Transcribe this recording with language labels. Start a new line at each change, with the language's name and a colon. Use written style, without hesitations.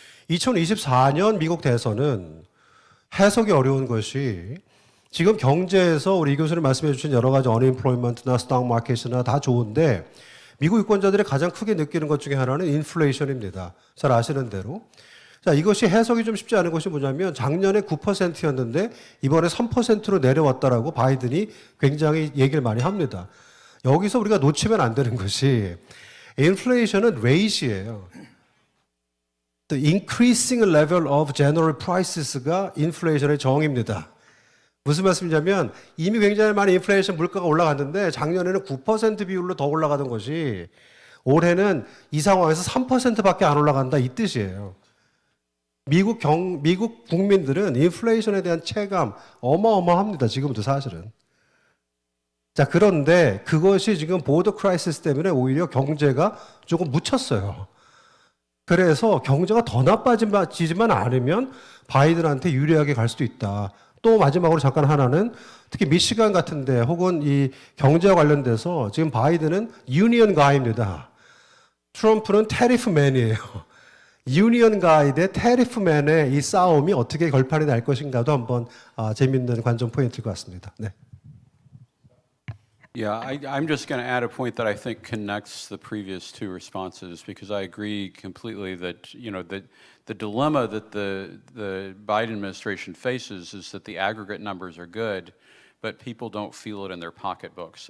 Korean: 2024년 미국 대선은 해석이 어려운 것이 지금 경제에서 우리 이 교수님 말씀해 주신 여러 가지 언임플로이먼트나 스톡 마켓이나 다 좋은데 미국 유권자들이 가장 크게 느끼는 것 중에 하나는 인플레이션입니다. 잘 아시는 대로. 자, 이것이 해석이 좀 쉽지 않은 것이 뭐냐면 작년에 9%였는데 이번에 3%로 내려왔다라고 바이든이 굉장히 얘기를 많이 합니다. 여기서 우리가 놓치면 안 되는 것이 인플레이션은 레이시예요.
English: The increasing level of general prices가
Korean: 인플레이션의 정의입니다. 무슨 말씀이냐면 이미 굉장히 많이 인플레이션 물가가 올라갔는데 작년에는 9% 비율로 더 올라가던 것이 올해는 이 상황에서 3%밖에 안 올라간다, 이 뜻이에요. 미국 국민들은 인플레이션에 대한 체감 어마어마합니다. 지금도 사실은. 자, 그런데 그것이 지금 보더 크라이시스 때문에 오히려 경제가 조금 묻혔어요. 그래서 경제가 더 나빠지지만 않으면 바이든한테 유리하게 갈 수도 있다. 또 마지막으로 잠깐 하나는 특히 미시간 같은데 혹은 이 경제와 관련돼서 지금 바이든은 유니언 가입니다. 트럼프는 테리프맨이에요. 유니언 가이 대 테리프맨의 이 싸움이 어떻게 결판이 날 것인가도 한번 재밌는 관전 포인트일 것 같습니다. 네.
English: Yeah, I'm just going to add a point that I think connects the previous two responses, because I agree completely that, you know, the dilemma that the Biden administration faces is that the aggregate numbers are good, but people don't feel it in their pocketbooks.